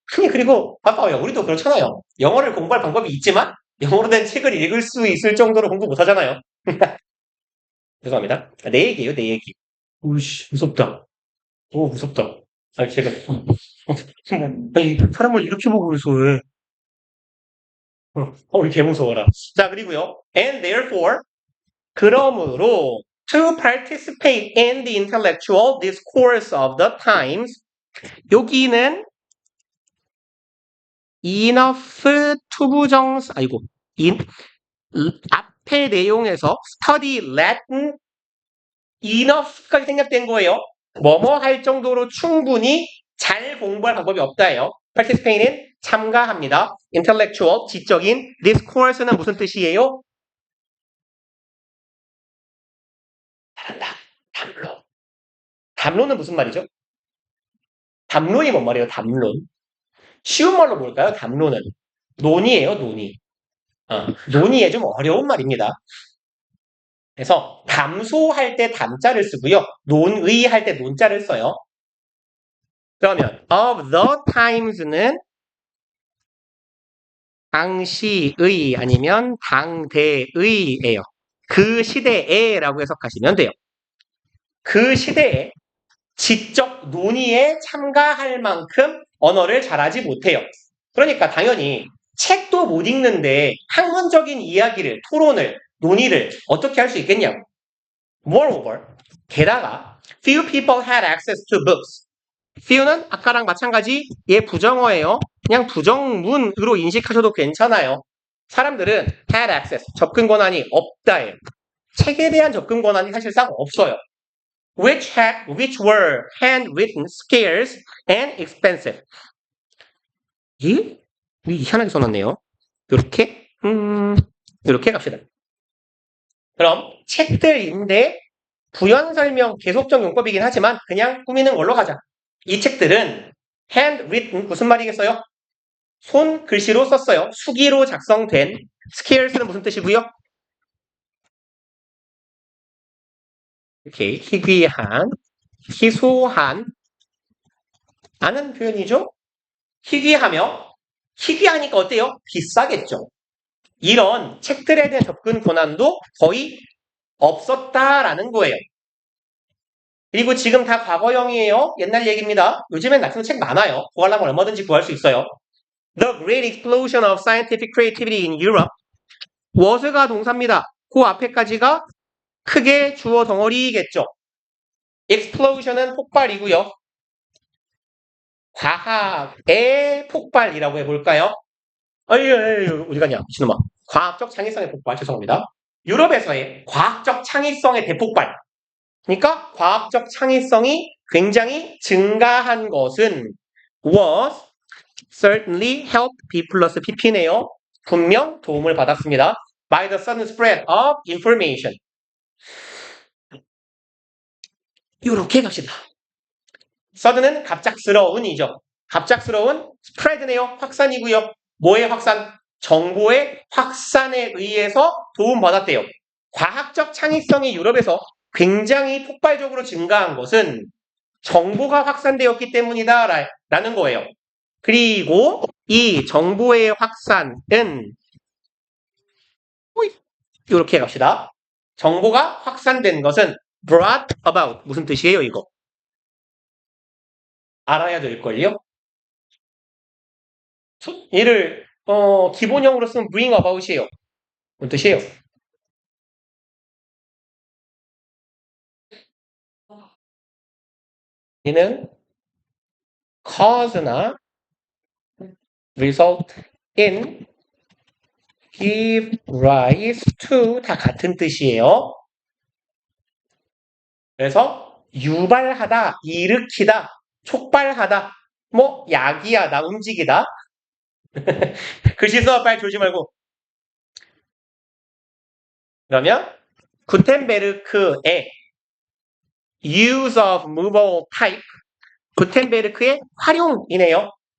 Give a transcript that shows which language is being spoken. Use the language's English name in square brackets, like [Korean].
[Korean] 아니 그리고 아까 우리도 그렇잖아요. 영어를 공부할 방법이 있지만 영어로 된 책을 읽을 수 있을 정도로 공부 못하잖아요. 죄송합니다. 내 얘기예요, 내 얘기. 오이씨, 무섭다. 오, 무섭다. 아니, 제가, 아니, 사람을 이렇게 보고 있어, 왜. 우리 개 무서워라. 자, 그리고요. [English] And therefore, [Korean] 그러므로, [English] to participate in the intellectual discourse of the times, [Korean] 여기는 enough 투부정사, 아이고, 앞에 내용에서 study Latin enough까지 생략된 거예요. 뭐뭐 할 정도로 충분히 잘 공부할 방법이 없다예요. participate는 참가합니다. intellectual, 지적인, discourse는 무슨 뜻이에요? 잘한다. 담론. 담론은 무슨 말이죠? 담론이 뭔 말이에요? 담론. 쉬운 말로 뭘까요? 담론은. 논의예요, 논의. 논의에 좀 어려운 말입니다. 그래서 담소할 때 담자를 쓰고요. 논의할 때 논자를 써요. 그러면 of the times는 당시의 아니면 당대의예요. 그 시대에라고 해석하시면 돼요. 그 시대에 지적 논의에 참가할 만큼 언어를 잘하지 못해요. 그러니까 당연히 책도 못 읽는데 학문적인 이야기를, 토론을, 논의를 어떻게 할 수 있겠냐고. [English] Moreover, [Korean] 게다가 [English] few people had access to books. [Korean] few는 아까랑 마찬가지 얘 부정어예요. 그냥 부정문으로 인식하셔도 괜찮아요. 사람들은 had access, 접근 권한이 없다예요. 책에 대한 접근 권한이 사실상 없어요. [English] which were handwritten, scarce, and expensive. [Korean] 예? 희한하게 써놨네요. 이렇게 갑시다. 그럼 책들인데 부연 설명 계속적 용법이긴 하지만 그냥 꾸미는 걸로 가자. 이 책들은 handwritten 무슨 말이겠어요? 손 글씨로 썼어요. 수기로 작성된. scarce는 무슨 뜻이고요? 이렇게 희귀한, 희소한 라는 표현이죠. 희귀하며 희귀하니까 어때요? 비싸겠죠. 이런 책들에 대한 접근 권한도 거의 없었다라는 거예요. 그리고 지금 다 과거형이에요. 옛날 얘기입니다. 요즘엔 라틴어 책 많아요. 구하려면 얼마든지 구할 수 있어요. [English] The great explosion of scientific creativity in Europe. [Korean] was가 동사입니다. 그 앞에까지가 크게 주어 덩어리겠죠. explosion은 폭발이고요. 과학의 폭발이라고 해볼까요? 어디 가냐, 미친놈아. 과학적 창의성의 폭발, 죄송합니다. 유럽에서의 과학적 창의성의 대폭발. 그러니까 과학적 창의성이 굉장히 증가한 것은 was certainly helped B 플러스 PP네요. 분명 도움을 받았습니다. [English] by the sudden spread of information. [Korean] 이렇게 갑시다. sudden은 갑작스러운이죠. 갑작스러운 spread네요. 확산이고요. 뭐의 확산? 정보의 확산에 의해서 도움받았대요. 과학적 창의성이 유럽에서 굉장히 폭발적으로 증가한 것은 정보가 확산되었기 때문이다 라는 거예요. 그리고 이 정보의 확산은 이렇게 갑시다. 정보가 확산된 것은 brought about 무슨 뜻이에요 이거? 알아야 될걸요? 얘를 기본형으로 쓰면 bring about이에요. 무슨 뜻이에요? 얘는 cause나 result in, give rise to 다 같은 뜻이에요. 그래서 유발하다, 일으키다, 촉발하다, 뭐 야기하다, 움직이다. 글씨 써 빨리 졸지 말고. 그러면 구텐베르크의 [English] use of movable type, [Korean] 구텐베르크의 활용이네요.